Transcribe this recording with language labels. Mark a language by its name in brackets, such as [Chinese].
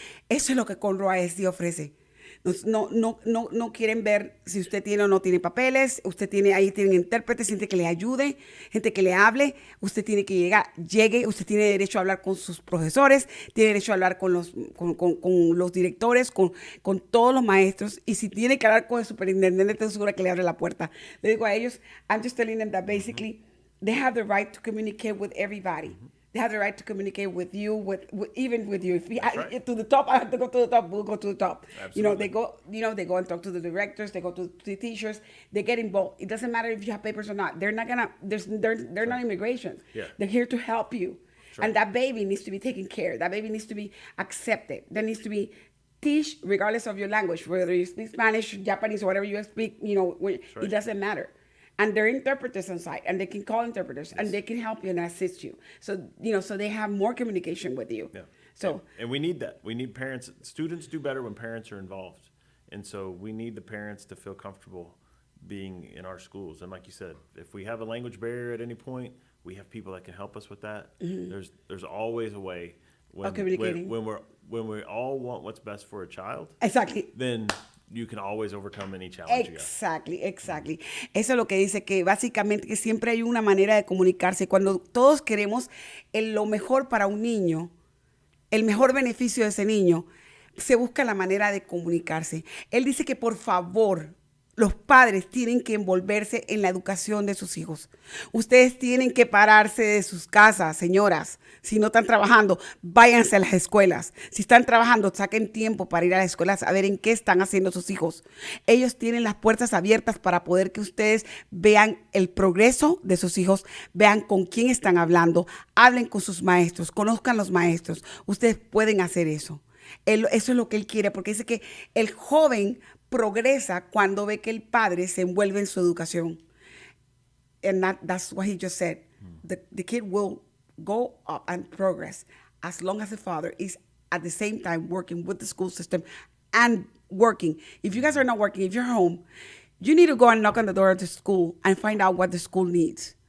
[Spanish] Eso es lo que Conroe ASD ofrece. No quieren ver si usted tiene o no tiene papeles. Ahí tienen intérpretes, gente que le ayude, gente que le hable. Usted tiene que llegue, usted tiene derecho a hablar con sus profesores, tiene derecho a hablar con los directores, con todos los maestros. Y si tiene que hablar con el superintendente, estoy segura que le abre la puerta. Le digo a ellos, [English] I'm just telling them that basically they have the right to communicate with everybody. They have the right to communicate with you, even with you. If to the top, I have to go to the top. We'll go to the top. Absolutely. They go and talk to the directors. They go to the teachers. They get involved. It doesn't matter if you have papers or not. They're not gonna. They're not immigration. Yeah. They're here to help you. Right. And that baby needs to be taken care of. That baby needs to be accepted. There needs to be teach regardless of your language, whether you speak Spanish, Japanese, or whatever you speak. It doesn't matter. And there are interpreters on site, and they can call interpreters, and they can help you and assist you. So, so they have more communication with you. Yeah. So, and we need that. We need parents. Students do better when parents are involved. And so we need the parents to feel comfortable being in our schools. And like you said, if we have a language barrier at any point, we have people that can help us with that. Mm-hmm. There's always a way of communicating. When we all want what's best for a child. Exactly. Then you can always overcome any challenge Exactly. [Spanish] Eso es lo que dice, que básicamente que siempre hay una manera de comunicarse. Cuando todos queremos lo mejor para un niño, el mejor beneficio de ese niño, se busca la manera de comunicarse. Él dice que por favor, los padres tienen que envolverse en la educación de sus hijos. Ustedes tienen que pararse de sus casas, señoras. Si no están trabajando, váyanse a las escuelas. Si están trabajando, saquen tiempo para ir a las escuelas a ver en qué están haciendo sus hijos. Ellos tienen las puertas abiertas para poder que ustedes vean el progreso de sus hijos, vean con quién están hablando, hablen con sus maestros, conozcan los maestros. Ustedes pueden hacer eso. Eso es lo que él quiere, porque dice que el joven progresa cuando ve que el padre se envuelve en su educación. [English] And that's what he just said. The kid will go up and progress as long as the father is at the same time working with the school system and working. If you guys are not working, if you're home, you need to go and knock on the door of the school and find out what the school needs.